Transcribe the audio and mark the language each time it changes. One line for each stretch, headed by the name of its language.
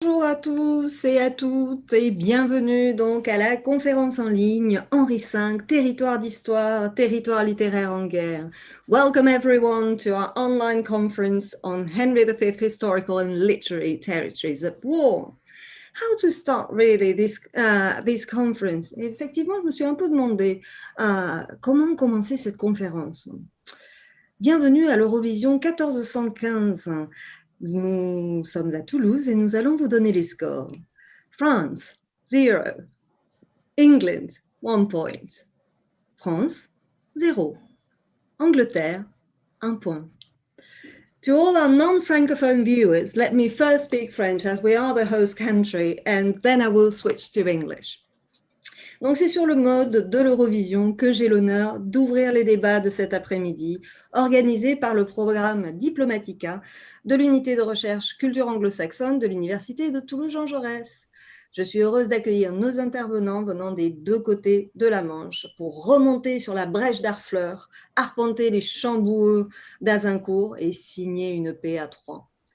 French: Bonjour à tous et à toutes et bienvenue donc à la conférence en ligne Henri V, Territoires d'histoire, territoires littéraires en guerre.
English: Welcome everyone to our online conference on Henry V historical and literary territories of war. How to start really this conference?
French: Effectivement, je me suis un peu demandé comment commencer cette conférence. Bienvenue à l'Eurovision 1415. Nous sommes à Toulouse et nous allons vous donner les scores.
English: France, 0. England, 1 point.
French: France, 0. Angleterre, 1 point.
English: To all our non-francophone viewers, let me first speak French as we are the host country, and then I will switch to English.
French: Donc c'est sur le mode de l'Eurovision que j'ai l'honneur d'ouvrir les débats de cet après-midi, organisés par le programme Diplomatica de l'unité de recherche culture anglo-saxonne de l'Université de Toulouse Jean Jaurès. Je suis heureuse d'accueillir nos intervenants venant des deux côtés de la Manche pour remonter sur la brèche d'Harfleur, arpenter les champs boueux d'Azincourt et signer une paix à trois.